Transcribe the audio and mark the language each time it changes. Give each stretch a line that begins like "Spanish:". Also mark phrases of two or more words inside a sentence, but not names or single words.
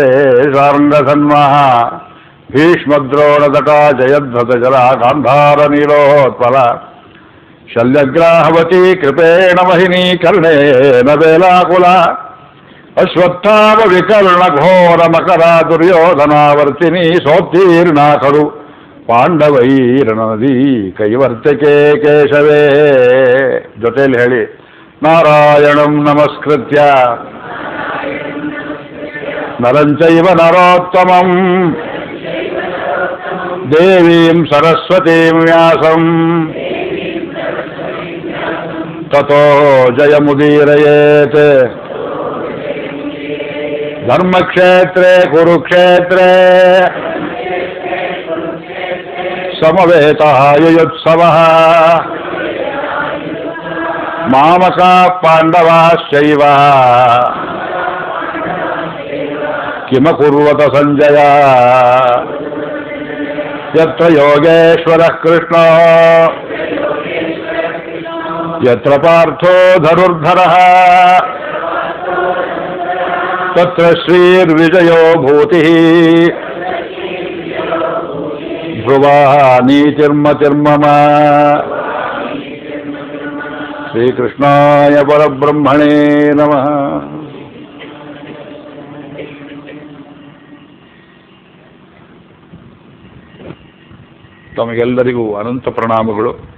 Sanskrit: ಶಾರ್ಂಗಸನ್ಮಃ ಭೀಷ್ಮದ್ರೋಣದಟಾ ಜಯಧ್ವತ ಜಲ ಗಾಂಧಾರ ನೀಲೋತ್ಪಲ ಶಲ್ಯಗ್ರಾಹವತಿ ಕೃಪೇಣ ವಹಿನಿ ಕರ್ಣೇನ ವೇಲಾಕುಲ ಅಶ್ವತ್ಥಾಮ ವಿಕರ್ಣ ಘೋರ ಮಕರ ದುರ್ಯೋಧನಾವರ್ತಿನಿ ಸೋತ್ತೀರ್ಣ ಖಲು ಪಾಂಡವೈರ್ನದಿ ಕೈವರ್ತಕೆ ಕೇಶವೇ.
Kannada: ಜೊತೆಯಲ್ಲಿ ಹೇಳಿ
Sanskrit: ನಾರಾಯಣಂ ನಮಸ್ಕೃತ್ಯ ನರಂಚೈವ ನರೋತ್ತಮಂ ದೇವೀಂ ಸರಸ್ವತೀಂ ವ್ಯಾಸಂ ತತೋ ಜಯಮುದೀರಯೇತ್. ಧರ್ಮಕ್ಷೇತ್ರೇ ಕುರುಕ್ಷೇತ್ರೇ ಸಮವೇತಃ ಯುಯುತ್ಸವಃ ಮಾಮಕಾ ಪಾಂಡವಾಶ್ಚೈವ ಕಿಮಕುರ್ವತ ಸಂಜಯ. ಯತ್ರ ಯೋಗೇಶ್ವರಃ ಕೃಷ್ಣೋ ಯತ್ರ ಪಾರ್ಥೋ ಧನುರ್ಧರಃ ತತ್ರ ಶ್ರೀರ್ವಿಜಯೋ ಭೂತಿಃ ಧ್ರುವಾ ನೀತಿರ್ಮತಿರ್ಮಮ. ಶ್ರೀಕೃಷ್ಣಾಯ ಪರಬ್ರಹ್ಮಣೇ ನಮಃ.
Kannada: ತಮಗೆಲ್ಲರಿಗೂ ಅನಂತ ಪ್ರಣಾಮಗಳು.